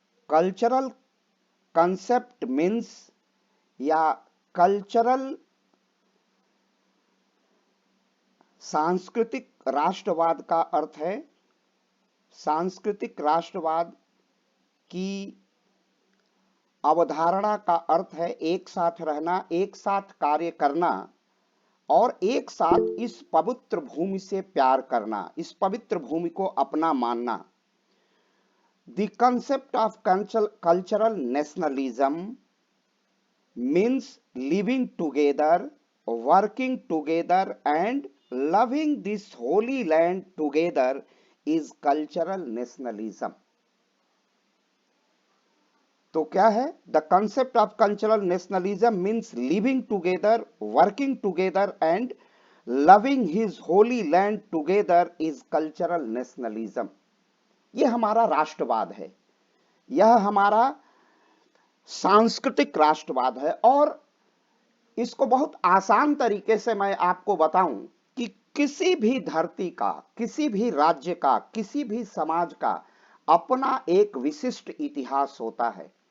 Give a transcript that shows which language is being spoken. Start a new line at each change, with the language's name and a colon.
English: cultural concept means
Hindi: या cultural सांस्कृतिक राष्ट्रवाद का अर्थ है, सांस्कृतिक राष्ट्रवाद की अवधारणा का अर्थ है एक साथ रहना, एक साथ कार्य करना और एक साथ इस पवित्र भूमि से प्यार करना, इस पवित्र भूमि को अपना मानना।
English: The concept of cultural nationalism means living together, working together and loving this holy land together is cultural nationalism।
Hindi: तो क्या है?
English: The concept of cultural nationalism means living together, working together and loving his holy land together is cultural nationalism।
Hindi: ये हमारा राष्ट्रवाद है, यह हमारा सांस्कृतिक राष्ट्रवाद है। और इसको बहुत आसान तरीके से मैं आपको बताऊं कि किसी भी धरती का, किसी भी राज्य का, किसी भी समाज का अपना एक विशिष्ट इतिहास होता है।